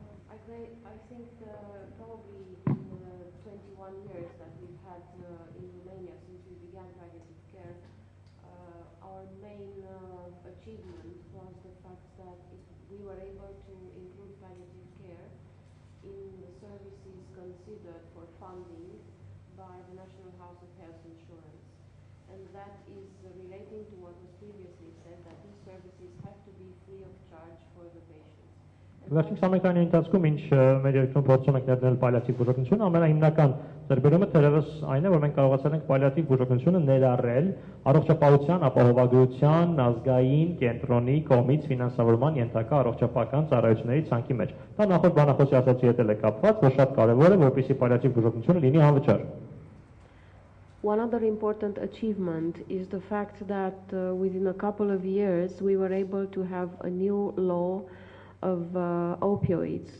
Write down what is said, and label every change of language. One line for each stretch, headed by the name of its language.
English: I think probably in the 21 years that we've had in Romania since we began palliative care, our main achievement was the fact that we were able to include palliative care in the services considered for funding by the National House of Health Insurance. And that is relating to what was previously said, that these services have to be free of charge for the patients.
Armenian: Վերջին 20 տարի ընթացքում ինչ մեր երկրում փորձում ենք ներդնել պալիատիվ բուժօգնություն, ամենահիմնական ձեռքբերումը թերևս այն է, որ մենք կարողացել ենք պալիատիվ բուժօգնությունը ներառել առողջապահության, ապահովագրության, ազգային կենտրոնի կողմից ֆինանսավորման ենթակա առողջապահական ծառայությունների ցանկի մեջ։ Դա նախորդ բանախոսի ասացի հետ էլ է կապված, որ շատ կարևոր է, որպեսզի պալիատիվ բուժօգնությունը լինի անվճար։
English: One other important achievement is the fact that within a couple of years we were able to have a new law of opioids.